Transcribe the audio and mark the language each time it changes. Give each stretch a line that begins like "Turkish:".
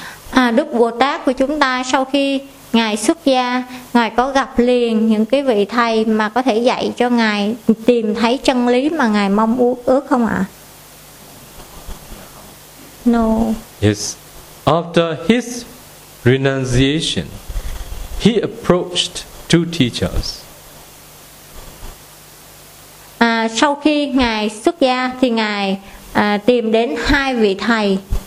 Vietnamese: À, Đức Bồ Tát của chúng ta sau khi Ngài xuất gia, Ngài có gặp liền những cái vị thầy mà có thể dạy cho Ngài tìm thấy chân lý mà Ngài mong ước không ạ?
English: No. Yes. After his renunciation, he approached two teachers.
Vietnamese: À, sau khi Ngài xuất gia thì Ngài tìm đến hai vị thầy.